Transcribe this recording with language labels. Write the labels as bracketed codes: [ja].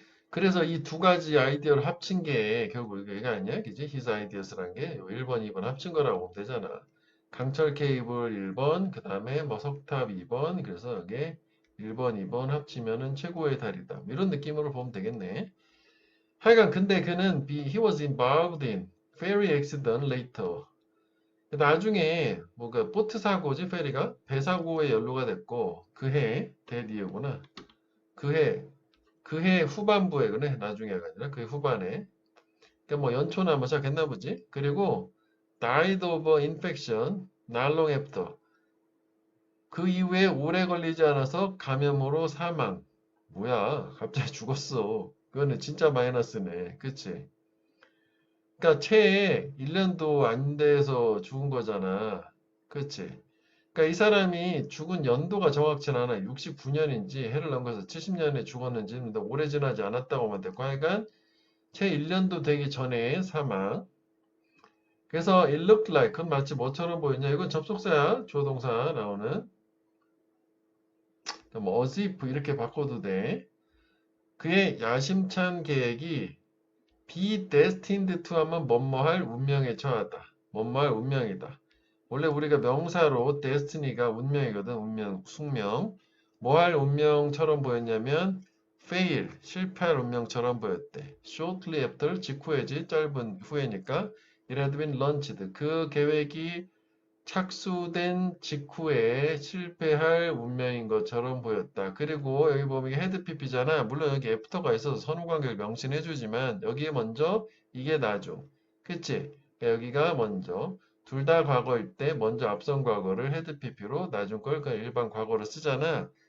[ko] 그래서 이 두 가지 아이디어를 합친 게 결국 이게 아니야? 그지? [en] his ideas라는 [ko] 게 1번, 2번 합친 거라고 보면 되잖아. 강철 케이블 1번, 그 다음에 뭐 석탑 2번, 그래서 이게 1번, 2번 합치면은 최고의 달이다. 이런 느낌으로 보면 되겠네. 하여간 근데 그는 [en] he was involved in ferry accident later. [ko] 나중에 뭐가 보트 사고지 페리가 배 사고에 연루가 됐고 그해 대디어구나. 그해 후반부에 그래 나중에가 아니라 그 후반에 그러니까 뭐 연초나 뭐 시작했나 보지. 그리고 [en] died of infection not long after. [ko] 그 이후에 오래 걸리지 않아서 감염으로 사망. 뭐야 갑자기 죽었어. 그거는 진짜 마이너스네. 그치? 그러니까 채 1년도 안 돼서 죽은 거잖아. 그치? 그러니까 이 사람이 죽은 연도가 정확치는 않아. 69년인지 해를 넘겨서 70년에 죽었는지 오래 지나지 않았다고 하면 되고 하여간 채 1년도 되기 전에 사망. 그래서 [en] it looked like [ko] 그건 마치 뭐처럼 보이냐? 이건 접속사야. 조동사 나오는. 뭐 as if 이렇게 바꿔도 돼. 그의 야심찬 계획이 [en] be destined to [ko] 하면 뭐뭐할 운명에 처하다. 뭐뭐할 운명이다. 원래 우리가 명사로 destiny가 운명이거든. 운명, 숙명. 뭐 할 운명처럼 보였냐면 fail, 실패할 운명처럼 보였대. [en] shortly after, [ko] 직후에지, 짧은 후에니까 [en] it had been launched. [ko] 그 계획이 착수된 직후에 실패할 운명인 것처럼 보였다. 그리고 여기 보면 이게 헤드 PP잖아. 물론 여기 애프터가 있어서 선후관계를 명시해주지만 여기에 먼저 이게 나중. 그치? 여기가 먼저. 둘 다 과거일 때 먼저 앞선 과거를 헤드 PP로 나중 걸 일반 과거로 쓰잖아.